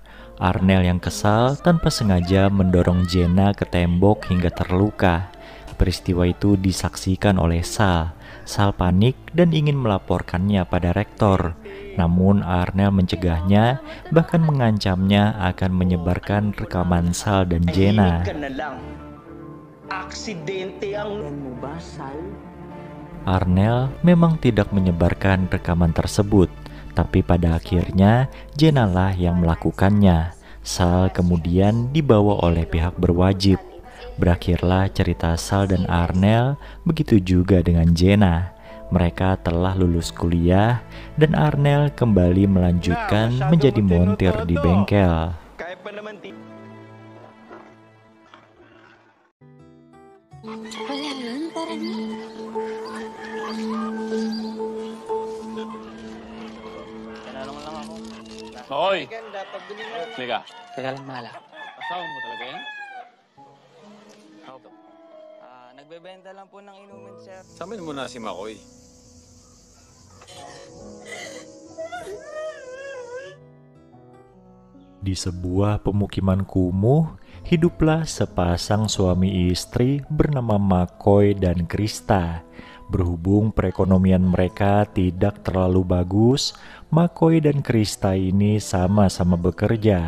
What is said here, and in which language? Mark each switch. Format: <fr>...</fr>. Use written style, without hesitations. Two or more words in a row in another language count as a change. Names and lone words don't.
<id>Arnel yang kesal tanpa sengaja mendorong Jenna ke tembok hingga terluka. Peristiwa itu disaksikan oleh Sal. Sal panik dan ingin melaporkannya pada rektor. Namun Arnel mencegahnya, bahkan mengancamnya akan menyebarkan rekaman Sal dan Jenna.</id> <tl>Aksidente ang Sal?</tl> <id>Arnel memang tidak menyebarkan rekaman tersebut, tapi pada akhirnya Jenna lah yang melakukannya. Sal kemudian dibawa oleh pihak berwajib. Berakhirlah cerita Sal dan Arnel, begitu juga dengan Jenna. Mereka telah lulus kuliah dan Arnel kembali melanjutkan menjadi montir di bengkel.</id> <tl>Hoy! Teka. Teka lang, Mala. Asawa mo talaga yan? Opo. Nagbebenta lang po ng inumin, sir. Sabihin mo na si Makoy.</tl> <id>Di sebuah pemukiman kumuh, hiduplah sepasang suami istri bernama Makoy dan Krista. Berhubung perekonomian mereka tidak terlalu bagus, Makoy dan Krista ini sama-sama bekerja.</id>